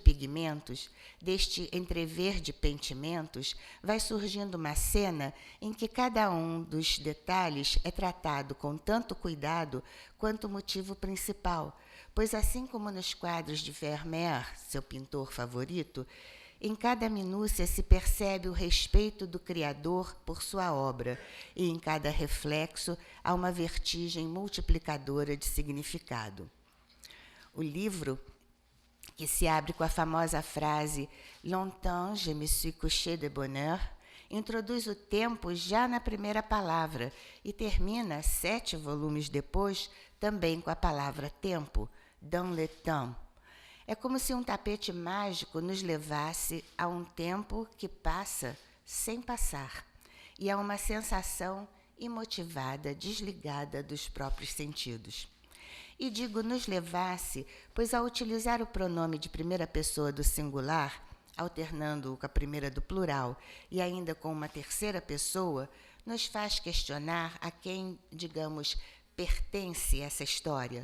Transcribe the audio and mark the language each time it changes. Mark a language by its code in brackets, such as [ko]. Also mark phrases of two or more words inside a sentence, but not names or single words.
[pt] pigmentos, deste entrever de pentimentos, vai surgindo uma cena em que cada um dos detalhes é tratado com tanto cuidado quanto o motivo principal, pois assim como nos quadros de Vermeer, seu pintor favorito, em cada minúcia se percebe o respeito do Criador por sua obra, e em cada reflexo há uma vertigem multiplicadora de significado. O livro, que se abre com a famosa frase [fr] «Longtemps je me suis couché de bonheur», [pt] introduz o tempo já na primeira palavra e termina, 7 volumes depois, também com a palavra tempo, [fr] «dans le temps». [pt] É como se um tapete mágico nos levasse a um tempo que passa sem passar e a uma sensação imotivada, desligada dos próprios sentidos. E digo nos levasse, pois ao utilizar o pronome de primeira pessoa do singular, alternando-o com a primeira do plural e ainda com uma terceira pessoa, nos faz questionar a quem, digamos, pertence essa história.